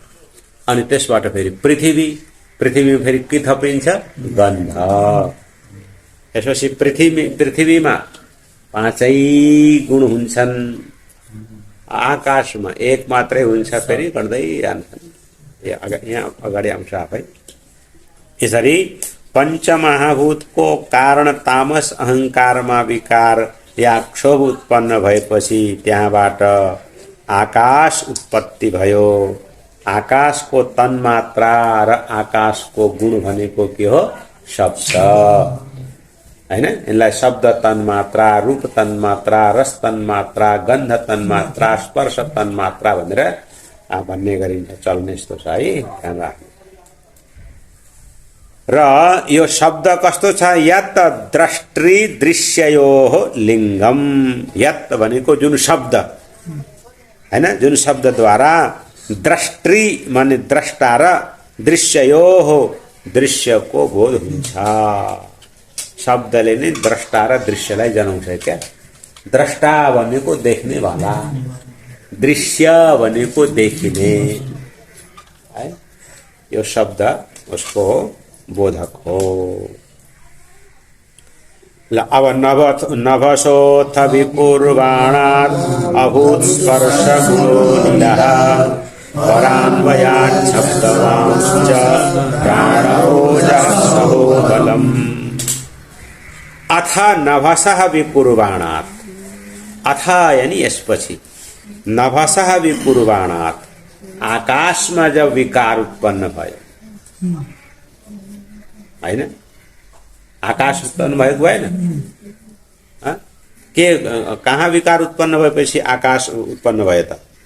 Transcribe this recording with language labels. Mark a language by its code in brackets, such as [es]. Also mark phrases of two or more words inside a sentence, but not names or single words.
[ne] अनि त्यसबाट फेरि पृथ्वी। पृथ्वीमा फेरि के थपिन्छ? गन्ध। त्यसपछि पृथ्वीमा पाँचै गुण हुन्छन्। आकाशमा एक मात्रै हुन्छ, फेरि गर्दै जान्छन्। यहाँ अगाडि आउँछ आफै। यसरी पंचमहाभूतको कारण तामस अहंकारमा विकार या क्षोभ उत्पन्न भएपछि त्यहाँबाट आकाश उत्पत्ति भयो। आकाशको तन्मात्रा र आकाशको गुण भनेको के हो? शब्द, हैन? यसलाई शब्द तन्मात्रा, रूप तन्मात्रा, रस तन्मात्रा, गन्ध तन्मात्रा, स्पर्श तन्मात्रा भनेर भन्ने गरिन्छ। चल्ने यस्तो छ है, ध्यान राख्नु। र यो शब्द कस्तो छ? [sa] यत द्रष्टृ दृश्ययोः लिङ्गम। [ne] यत भनेको जुन शब्द, हैन? जुन शब्दद्वारा द्रष्टृ माने द्रष्टा र दृश्ययोः दृश्यको बोध हुन्छ। शब्दले नै द्रष्टा र दृश्यलाई जनाउँछ क्या? द्रष्टा भनेको देख्ने वाला, दृश्य भनेको देखिने है। यो शब्द उसको बोधक हो। [sa] अब नभसोऽथ विकुर्वाणात् अभूत स्पर्श गुणोनिलः परान्वयात् शब्दवांश्च प्राणोजः सहो बलम्। अथ नभसः विकुर्वाणात्, [ne] अथ यानी यसपछि, [sa] नभसः विकुर्वाणात्, [ne] आकाशमा जब विकार उत्पन्न भयो, हैन? आकाश उत्पन्न भएको भएन? के कहाँ विकार उत्पन्न भएपछि आकाश उत्पन्न भयो त?